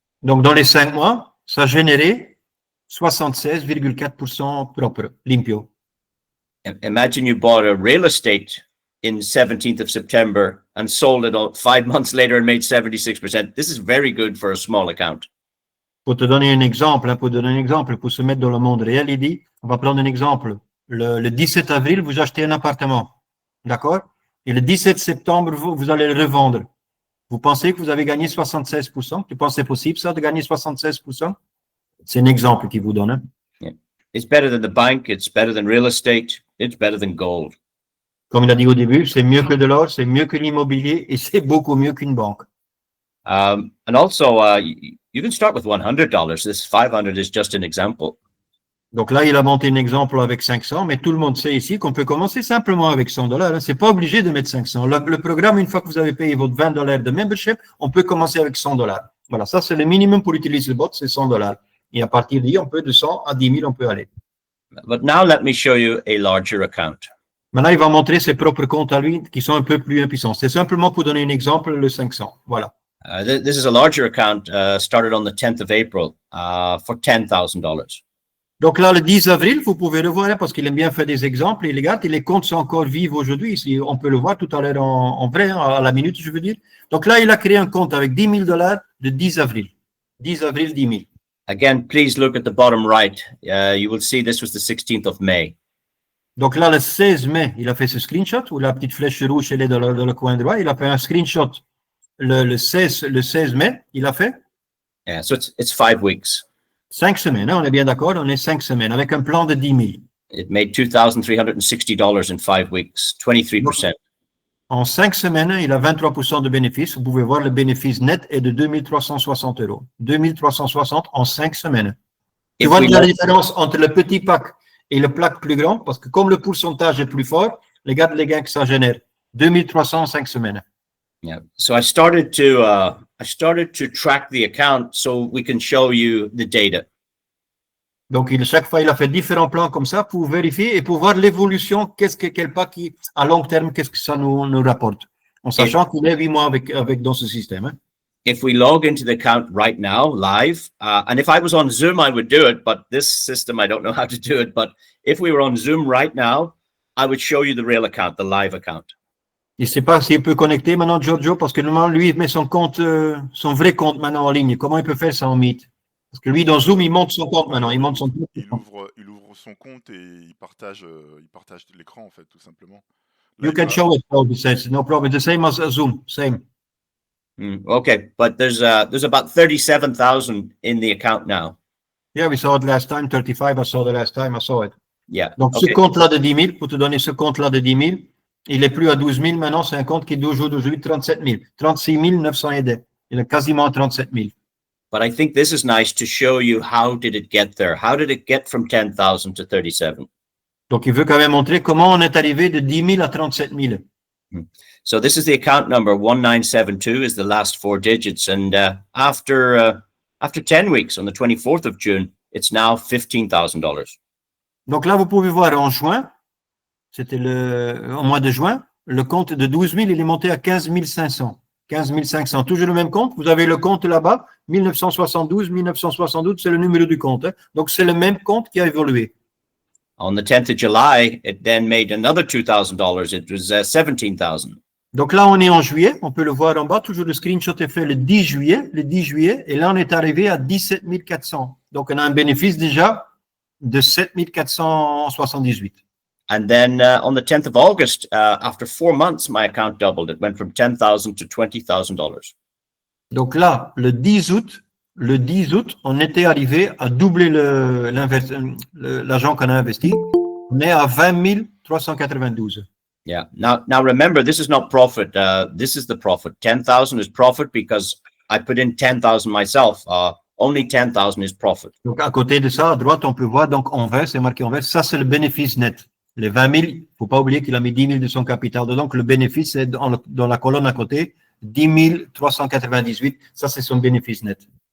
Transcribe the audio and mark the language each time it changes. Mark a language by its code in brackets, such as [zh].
[fr] Donc, dans les 5 mois, ça a généré 76,4% propre, [es] limpio. [en] Imagine you bought a real estate in 17th of September and sold it 5 months later and made 76%. This is very good for a small account. [fr] Pour te donner un exemple, pour se mettre dans le monde réel, il dit, on va prendre un exemple. Le 17 avril, vous achetez un appartement. D'accord? Et le 17 septembre, vous allez le revendre. Vous pensez que vous avez gagné 76%? Tu penses que c'est possible, ça, de gagner 76%? C'est un exemple qu'il vous donne. Hein? [en] Yeah. It's better than the bank. It's better than real estate. It's better than gold. [fr] Comme il a dit au début, c'est mieux que de l'or, c'est mieux que l'immobilier et c'est beaucoup mieux qu'une banque. [en] And also, you can start with $100. This 500 is just an example. [fr] Donc là, il a monté un exemple avec 500, mais tout le monde sait ici qu'on peut commencer simplement avec $100. Hein. C'est pas obligé de mettre 500. Le programme, une fois que vous avez payé votre $20 de membership, on peut commencer avec $100. Voilà, ça c'est le minimum pour utiliser le bot, c'est $100. Et à partir d'y, on peut de 100 à 10 000, on peut aller. [en] But now let me show you a larger account. [fr] Maintenant, il va montrer ses propres comptes à lui qui sont un peu plus impuissants. C'est simplement pour donner un exemple, le 500. Voilà. [en] This is a larger account started on the 10th of April for $10,000. [fr] Donc là, le 10 avril, vous pouvez le voir parce qu'il aime bien faire des exemples. Il regarde et les comptes sont encore vifs aujourd'hui. On peut le voir tout à l'heure en vrai, à la minute, je veux dire. Donc là, il a créé un compte avec $10,000 le 10 avril. 10 avril, 10 000. [en] Again, please look at the bottom right. You will see this was the 16th of May. [fr] Donc là, le 16 mai, il a fait ce screenshot où la petite flèche rouge, elle est dans le coin droit. Il a fait un screenshot le 16 mai, il a fait. [en] Yeah, so it's 5 weeks. [fr] 5 semaines, hein, on est bien d'accord, on est 5 semaines avec un plan de 10 000. [en] It made $2,360 in 5 weeks, 23%. [fr] En 5 semaines, il a 23% de bénéfice. Vous pouvez voir le bénéfice net est de 2,360 €. 2,360 en 5 semaines. Tu vois la différence entre le petit pack et le pack plus grand, parce que comme le pourcentage est plus fort, regarde les gains que ça génère. 2,300 en 5 semaines. [en] Yeah. So I started to track the account so we can show you the data. [fr] Donc, chaque fois, il a fait différents plans comme ça pour vérifier et pour voir l'évolution, quel pas qui, à long terme, qu'est-ce que ça nous rapporte. En sachant qu'il est 8 mois avec dans ce système. Hein. [en] If we log into the account right now, live, and if I was on Zoom, I would do it, but this system, I don't know how to do it. But if we were on Zoom right now, I would show you the real account, the live account. [fr] Il ne sait pas s'il peut connecter maintenant, Giorgio, parce que normalement, lui, il met son compte, son vrai compte maintenant en ligne. Comment il peut faire ça en Meet? Parce que lui, dans Zoom, il monte son compte maintenant. Il monte son compte. Il ouvre son compte et il partage l'écran, en fait, tout simplement. Là, [en] You can show it, Paul, he says. No problem. The same as Zoom. Same. Okay, but there's about 37,000 in the account now. Yeah, we saw it last time, 35, I saw the last time, I saw it. Yeah. [fr] Donc, [en] Okay. [fr] ce compte-là de 10 000, pour te donner ce compte-là de 10 000, il est plus à 12 000 maintenant, c'est un compte qui est d'aujourd'hui 37 000, 36 900 et des. Il est quasiment à 37 000. [en] But I think this is nice to show you how did it get there? How did it get from 10,000 to 37? [fr] Donc, il veut quand même montrer comment on est arrivé de 10 000 à 37 000. [en] So this is the account number 1972 is the last four digits. And after 10 weeks on the 24th of June, it's now $15,000. [fr] Donc là, vous pouvez voir en juin, c'était au mois de juin, le compte de 12 000, il est monté à 15 500. 15 500, toujours le même compte. Vous avez le compte là-bas, 1972, c'est le numéro du compte. Hein. Donc, c'est le même compte qui a évolué. [en] On the 10th of July, it then made another $2,000. It was 17,000. [fr] Donc là, on est en juillet, on peut le voir en bas, toujours le screenshot est fait le 10 juillet, et là, on est arrivé à 17 400. Donc, on a un bénéfice déjà de 7 478. [en] And then on the 10th of August, after 4 months, my account doubled. It went from $10,000 to $20,000. [fr] Donc là, le 10 août, on était arrivé à doubler l'argent qu'on a investi. On est à 20 392. [en] Yeah. Now remember, this is not profit. This is the profit. 10,000 is profit because I put in 10,000 myself. Only 10,000 is profit. [fr] Donc à côté de ça, à droite, on peut voir donc en vert, c'est marqué en vert. Ça, c'est le bénéfice net. Les 20 000, il ne faut pas oublier qu'il a mis 10 000 de son capital. Donc le bénéfice est dans la colonne à côté, 10 398. Ça, c'est son bénéfice net.